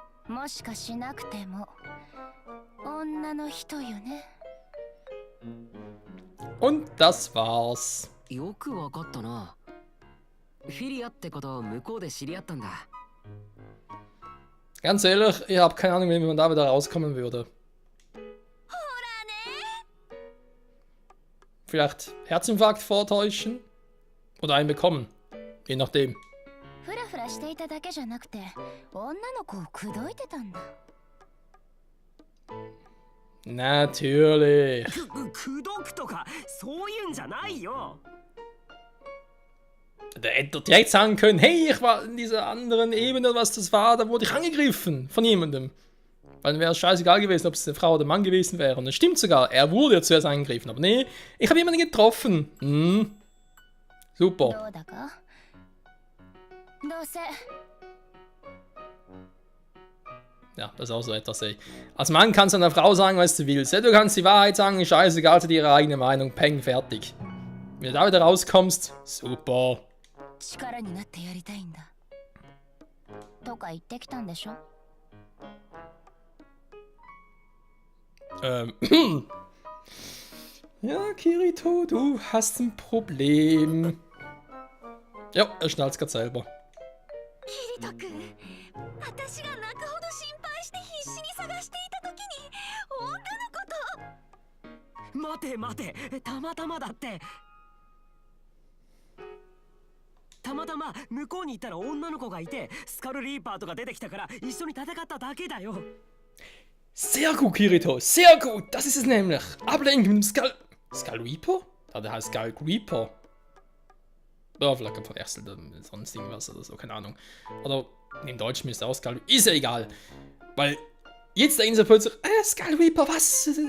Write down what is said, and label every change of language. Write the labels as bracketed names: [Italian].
[Japanese] もしかしなくても女の人よね。 [German] Und das war's. [Japanese] よくわかったな。フィリアってことを向こうで知り合ったんだ。 [German] Ganz ehrlich, ich habe keine Ahnung, wie man da wieder rauskommen würde. Vielleicht Herzinfarkt vortäuschen oder einen bekommen. Je nachdem. [Japanese] フラフラしていただけじゃなくて、女の子を口説いてたんだ。 [German] Natürlich. [Japanese] 口説くとかそういうんじゃないよ。 [German] Der hätte direkt sagen können, hey, ich war in dieser anderen Ebene, was das war, da wurde ich angegriffen von jemandem. Weil dann wäre es scheißegal gewesen, ob es eine Frau oder ein Mann gewesen wäre. Und das stimmt sogar, er wurde ja zuerst angegriffen. Aber nee, ich habe jemanden getroffen. Super. [Japanese] どうだか？どうせ。 [German] Ja, das ist auch so etwas, ey. Als Mann kannst du einer Frau sagen, was du willst. Du kannst die Wahrheit sagen, scheißegal, sie hat ihre eigene Meinung. Peng, fertig. Wenn du da wieder rauskommst, super. [Japanese] 力になってやりたいんだ。とか言ってきたんでしょ？ [German] Ja, Kirito, du hast ein Problem. Ja, er schnallt grad selber. [Japanese] キリト君、私が泣くほど心配して必死に探していた時に女の子と。待て待て、たまたまだって。たままたま向こうに行ったら女の子がいてスカルリーパーとか出てきたから一緒に戦っただけだよ。 [German] Sehr gut, Kirito, sehr gut. Das ist es nämlich. Ablenken mit dem Skull Reaper? Ja, der heißt Skull Reaper. Ja, vielleicht ein verwechselt sonst irgendwas oder so, keine Ahnung. Oder im Deutschen müsste auch Skull. Ist ja egal. Weil jetzt denken sie plötzlich, Skull Reaper, was?